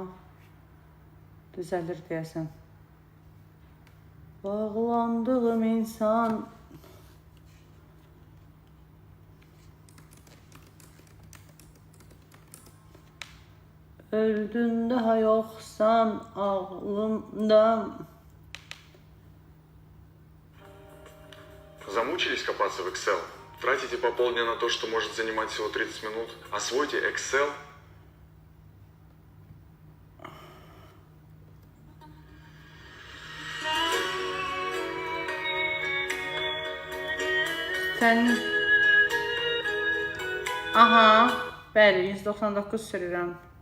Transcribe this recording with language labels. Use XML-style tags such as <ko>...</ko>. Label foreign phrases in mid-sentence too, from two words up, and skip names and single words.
<az>Düzəlir deyəsən. Bağlandığım insan.</az> <tr>Öldün daha yoksan ağlımda.</tr> <ru>Замучились копаться в Excel? Тратите по полдня на то, что может занимать всего 30 минут? Освойте Excel.</ru> <az>Sən... Aha, bəli, 199 sürürəm.</az>